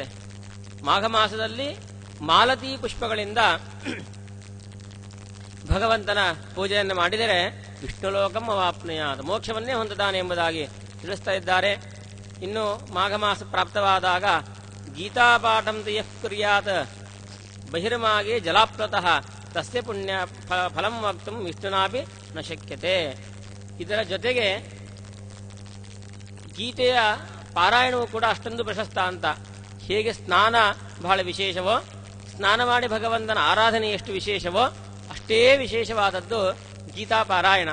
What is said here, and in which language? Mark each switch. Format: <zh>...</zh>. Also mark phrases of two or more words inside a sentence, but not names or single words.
<kn>ಮಾಘ ಮಾಸದಲ್ಲಿ ಮಾಲತೀ ಪುಷ್ಪಗಳಿಂದ ಭಗವಂತನ ಪೂಜೆಯನ್ನು ಮಾಡಿದರೆ</kn> <sa>ವಿಷ್ಣುಲೋಕಂ ಅವಾಪ್ನುಯಾತ್,</sa> <kn>ಮೋಕ್ಷವನ್ನೇ ಹೊಂದುತ್ತಾನೆ ಎಂಬುದಾಗಿ ತಿಳಿಸ್ತಾ ಇದ್ದಾರೆ. ಇನ್ನು ಮಾಘ ಮಾಸ ಪ್ರಾಪ್ತವಾದಾಗ</kn> <sa>ಗೀತಾಪಾಠಂ ಯಃ ಕುರ್ಯಾತ್ ಬಹಿರ್ಮಾಗೆ ಜಲಾಪ್ಲತಃ ತಸ್ಯ ಪುಣ್ಯ ಫಲಂ ವಕ್ತುಂ ವಿಷ್ಣುನಾಪಿ ನ ಶಕ್ಯತೆ.</sa> <kn>ಇದರ ಜೊತೆಗೆ ಗೀತೆಯ ಪಾರಾಯಣವು ಕೂಡ ಅಷ್ಟೊಂದು ಪ್ರಶಸ್ತ ಅಂತ. ಹೇಗೆ ಸ್ನಾನ ಬಹಳ ವಿಶೇಷವೋ, ಸ್ನಾನ ಮಾಡಿ ಭಗವಂತನ ಆರಾಧನೆ ಎಷ್ಟು ವಿಶೇಷವೋ ಅಷ್ಟೇ ವಿಶೇಷವಾದದ್ದು ಗೀತಾ ಪಾರಾಯಣ.</kn>